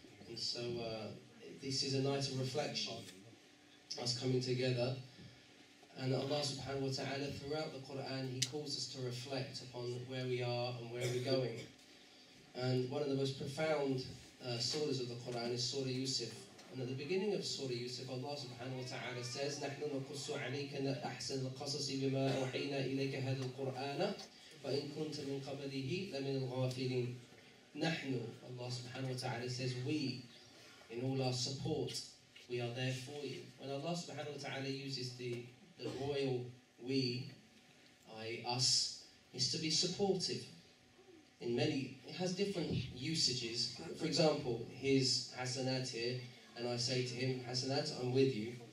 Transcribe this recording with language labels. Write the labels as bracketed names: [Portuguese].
[English] And so this is a night of reflection, us coming together. And Allah subhanahu wa ta'ala throughout the Quran, He calls us to reflect upon where we are and where we're going. And one of the most profound surahs of the Quran is Surah Yusuf. And at the beginning of Surah Yusuf, Allah subhanahu wa ta'ala says, [Arabic] نَحْنُ نَقُصُّ عَلَيْكَ أَحْسَنَ الْقَصَصِ بِمَا أَوْحَيْنَا إِلَيْكَ هَذَا الْقُرْآنَ وَإِن كُنْتَ مِنْ قَبْلِهِ لَمِنَ الْغَافِلِينَ. [English] نَحْنُ, Allah subhanahu wa ta'ala says, we, in all our support, we are there for you. When Allah subhanahu wa ta'ala uses the royal we, us, is to be supportive. In many, it has different usages. For example, here's Hasanat here, and I say to him, Hasanat, I'm with you.